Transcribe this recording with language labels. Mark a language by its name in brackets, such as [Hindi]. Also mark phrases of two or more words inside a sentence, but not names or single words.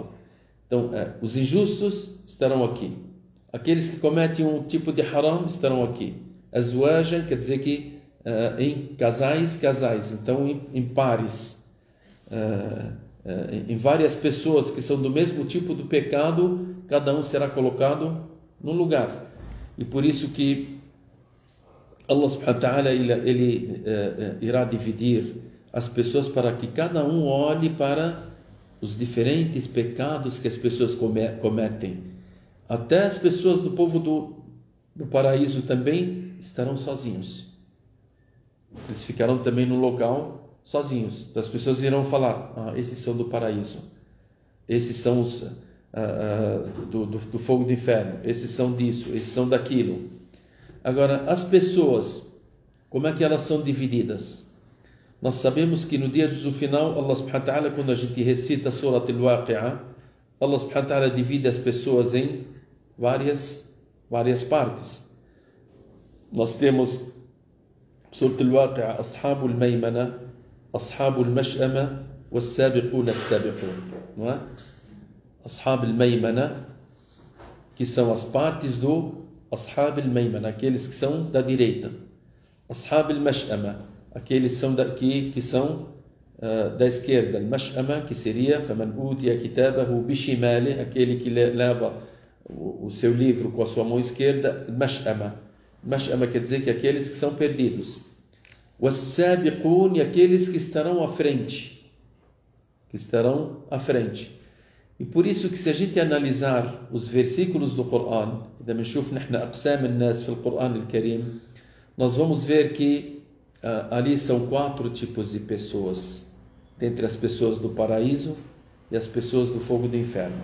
[Portuguese] Então os injustos estarão aqui. Aqueles que cometem um tipo de haram estarão aqui. Azwajan quer dizer que em casais, então em pares. em várias pessoas que são do mesmo tipo de pecado, cada um será colocado num lugar. E por isso que [Arabic] الله سبحانه وتعالى [Portuguese] ele irá dividir as pessoas para que cada um olhe para os diferentes pecados que as pessoas cometem. Até as pessoas do povo do paraíso também estarão sozinhos. Eles ficarão também no local sozinhos. Então, as pessoas irão falar: esses são do paraíso, esses são os do fogo do inferno, esses são disso, esses são daquilo. Agora, as pessoas, como é que elas são divididas? Nós sabemos que no dia do final, [Arabic] الله سبحانه وتعالى, [Portuguese] quando a gente recita a [Arabic] سورة الواقعة, الله سبحانه وتعالى [Portuguese] divide as pessoas em várias partes. Nós temos [Arabic] سورة الواقعة، أصحاب الميمنة، أصحاب المشأمة، والسابقون السابقون, [Portuguese] não é? [Arabic] أصحاب الميمنة, [Portuguese] que são as partes do [Arabic] أصحاب الميمنة, [Portuguese] aqueles que são da direita. [Arabic] أصحاب المشأمة, [Portuguese] aqueles que são da esquerda. [Arabic] Al-Mash'ama, [Portuguese] que seria [Arabic] فمن أوتي كتابه بشماله, [Portuguese] aquele que leva o seu livro com a sua mão esquerda. [Arabic] Al-Mash'ama. [Portuguese] Mash'ama quer dizer que aqueles que são perdidos. Was-Sabiqun, aqueles que estarão à frente. E por isso que se a gente analisar os versículos do Coran, nós vamos ver que ali são 4 tipos de pessoas, dentre as pessoas do paraíso e as pessoas do fogo do inferno.